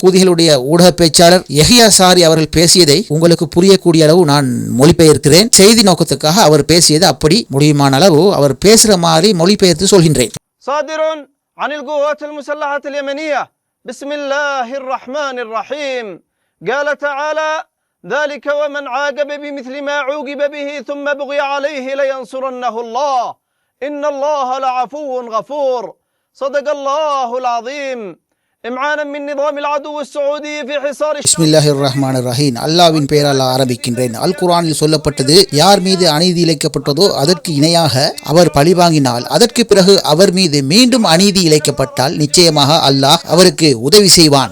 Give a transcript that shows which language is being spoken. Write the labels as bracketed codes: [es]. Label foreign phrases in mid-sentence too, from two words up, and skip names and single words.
[ta] ஹூதிகளுடைய ஊடக பேச்சாளர் யஹ்யா சாரி அவர்கள் பேசியதை உங்களுக்கு புரியக்கூடிய அளவு நான் மொழிபெயர்க்கிறேன். செய்தி நோக்கத்துக்காக அவர் பேசியது அப்படி முடியுமான அளவு அவர் பேசுற மாதிரி மொழிபெயர்த்து சொல்கின்றேன். [ar] صادر عن القوات المسلحة اليمنية بسم الله الرحمن الرحيم قال تعالى ذلك ومن عاقب بمثل ما عوقب به ثم بغي عليه لينصرنه الله إن الله لعفو غفور صدق الله العظيم. [ta] அல்லாவின் பெயரால் ஆரம்பிக்கின்றேன். அல் குர்ஆனில் சொல்லப்பட்டது, யார் மீது அநீதி இழைக்கப்பட்டதோ அதற்கு இணையாக அவர் பழிவாங்கினால் அதற்கு பிறகு அவர் மீது மீண்டும் அநீதி இழைக்கப்பட்டால் நிச்சயமாக அல்லாஹ் அவருக்கு உதவி செய்வான்.